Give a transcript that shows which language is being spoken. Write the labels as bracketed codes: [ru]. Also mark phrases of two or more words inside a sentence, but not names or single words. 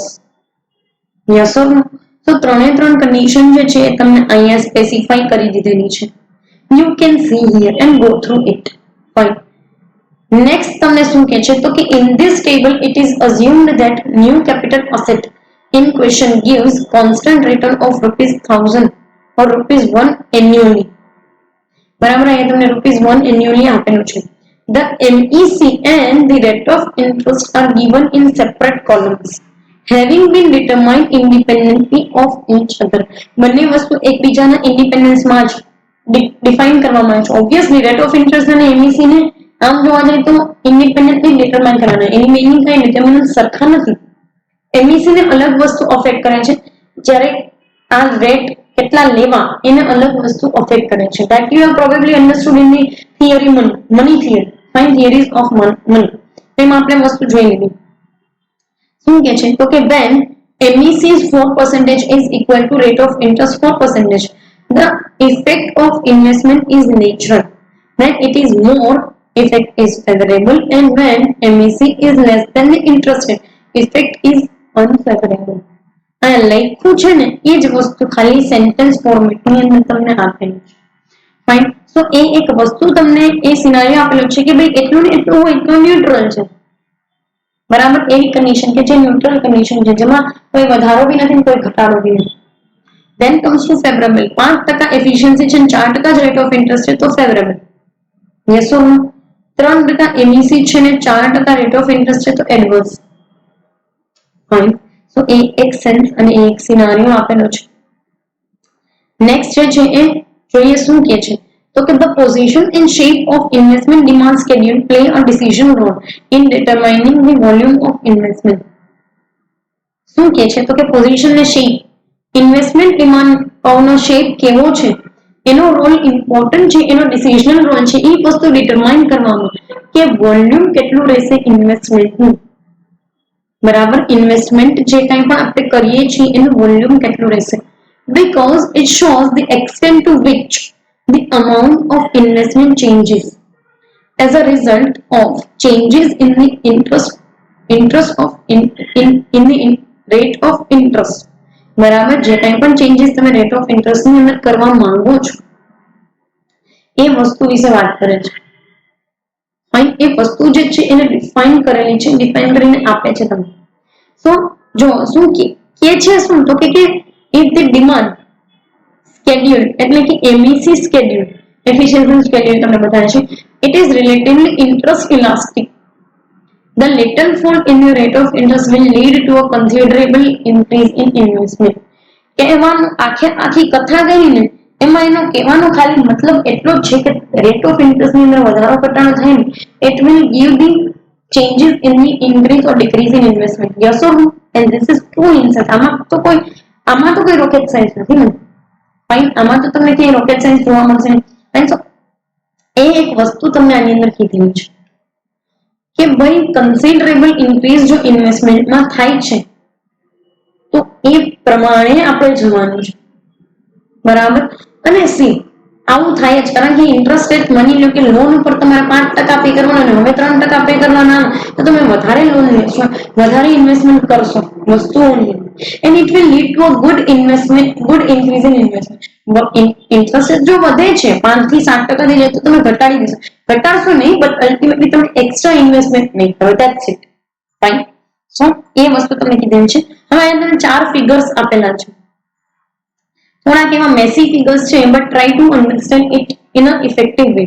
[en] Yes or no? [gu] તો ત્રણે ત્રણ કન્ડિશન જે છે એ તમને અહીંયા સ્પેસિફાઈ કરી દીધેલી છે. [en] You can see here and go through it. Fine, next [gu] તમને શું કહે છે તો કે [en] In this table it is assumed that new capital asset in question gives constant return of ₹1000 or ₹1 annually. [gu] બરાબર, અહીંયા તમને ₹1 annually આપેલું છે. [en] The MEC and the rate of interest are given in separate columns, having been determined independently of each other. [gu] બંને વસ્તુ એકબીજાના ઇન્ડિપેન્ડન્સમાં જ ડિફાઇન કરવામાં આવે છે. [en] Obviously rate of interest [gu] અને MEC ને આમ જોવા જઈએ તો [en] independently determine [gu] કરવાના. એની મીનિંગ કઈ નથી, તેમને સરખા નથી. MEC ને અલગ વસ્તુ અફેક્ટ કરે છે, જ્યારે આ રેટ કેટલા લેવા એને અલગ વસ્તુ અફેક્ટ કરે છે. [en] That you have probably understood in the theory money theory, find theories of money. [gu] તેમાં આપણે વસ્તુ જોઈ લીધી. શું કે છે તો કે [en] when MEC is 4% is equal to rate of interest 4%, the effect of investment is natural. When it is more, effect is favorable, and when MEC is less than the interest rate, effect is unfavorable. [gu] આ લખ્યું છે ને એ જ વસ્તુ ખાલી [en] sentence format [gu] અંદર તમને આપેલું છે. ફાઇન. સો એ એક વસ્તુ તમને એ સિનારિયો આપેલો છે કે ભાઈ એટલું ને એટલું હોય તો ન્યુટ્રલ છે. બરાબર, એવી કન્ડિશન કે જે ન્યુટ્રલ કન્ડિશન છે, જેમાં કોઈ વધારો બી નથી કોઈ ઘટાડો બી નથી. [en] Then comes to favorable. [gu] 5% એફિશિયન્સી છે, 4% જ [en] rate of interest [gu] છે તો ફેવરેબલ. [en] Yes or no? [gu] 3% MEC છે ને 4% [en] rate of interest [gu] છે તો એડવર્સ. ફાઇન. સો એ એક સેન્સ અને એક સિનારિયો આપેલો છે. નેક્સ્ટ જે છે એ જોઈએ શું કે છે તો કે [en] the position and shape of investment demand schedule play a decision role in determining the volume of investment. [gu] શું કે છે તો કે પોઝિશન ને શેપ, [en] investment demand [gu] નો શેપ કેવો છે એનો [en] role important [gu] છે, એનો [en] decisional role [gu] છે એ વસ્તુ ડિટરમાઇન કરવામાં કે વોલ્યુમ કેટલું રહેશે ઇન્વેસ્ટમેન્ટનું. બરાબર, ઇન્વેસ્ટમેન્ટ જે કંઈ પણ આપણે કરીએ છીએ એનું વોલ્યુમ કેટલું રહેશે, [en] because it shows the extent to which the amount of investment changes as a result of changes in the rate of interest. [gu] બરાબર, જે કંઈ પણ ચેન્જીસ તમે [en] rate of interest [gu] ની અંદર કરવા માંગો છો એ વસ્તુ વિશે વાત કરે છે. ફાઇન. એ વસ્તુ જે છે એને ડિફાઇન કરેલી છે, ડિફાઇન કરીને આપે છે તમને. સો જો શું કે છે શું તો કે [en] if the demand schedule [gu] એટલે કે [en] MEC schedule, efficiency schedule [gu] તમને બતાવે છે, [en] it is relatively interest elastic. The little fall in the rate of interest will lead to a considerable increase in investment. [gu] કહેવાનું આખી કથા ગઈ ને એમાં એનો કહેવાનો ખાલી મતલબ એટલો જ છે કે [en] rate of interest [gu] ની અંદર વધારો ઘટાડો થાય ને [en] it will give the changes in the increase or decrease in investment. Yes or no? And this is true instance. [gu] આમાં તો કોઈ [en] rocket science [gu] નથી ને. ફાઇન. આમાં તો તમને ક્યાંય [en] rocket science [gu] જોવા મળશે નહીં. એ એક વસ્તુ તમને આની અંદર કીધેલી છે કે ભાઈ [en] considerable increase [gu] જો ઇન્વેસ્ટમેન્ટમાં થાય છે તો એ પ્રમાણે આપણે જવાનું છે. બરાબર, અને સી આવું થાય જ કારણ કે [en] interest rate [gu] માની લો કે લોન ઉપર તમારે 5% પે કરવાના અને હવે 3% પે કરવાના તો તમે વધારે લોન લેશો, વધારે ઇન્વેસ્ટમેન્ટ કરશો વસ્તુઓની, [en] and it will lead to a good increase in investment. interest rate [gu] જો વધે છે 5 થી 7% થઈ જાય તો તમે ઘટાડી દેશો, ઘટાડશો નહીં [en] but ultimately [gu] તમે [en] extra investment [gu] નહીં કરો. [en] That's it. Fine. So [gu] એ વસ્તુ તમને કીધેલી છે. હવે અહીંયા તમને 4 ફિગર્સ આપેલા છે. થોડાક એવા [en] messy figures છે but try to understand it in a effective way.